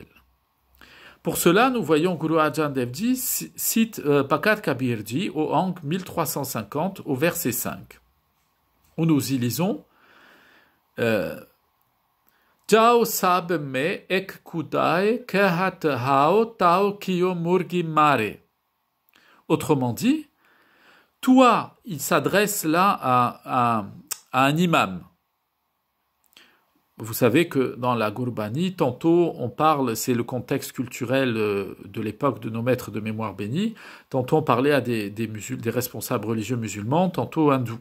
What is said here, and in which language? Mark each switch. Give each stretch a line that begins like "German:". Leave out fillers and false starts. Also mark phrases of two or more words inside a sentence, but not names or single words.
French: Pour cela, nous voyons Guru Arjan Dev Ji cite Bhagat Kabirji au Ang 1350 au verset 5, où nous y lisons
Punjabi: ਜਉ ਸਭ ਮਹਿ ਏਕੁ ਖੁਦਾਇ ਕਹਤ ਹਉ ਤਉ ਕਿਉ ਮੁਰਗੀ ਮਾਰੈ.
French: Autrement dit, toi, il s'adresse là à un imam. Vous savez que dans la Gurbani, tantôt on parle, c'est le contexte culturel de l'époque de nos maîtres de mémoire bénis, tantôt on parlait à des responsables religieux musulmans, tantôt hindous.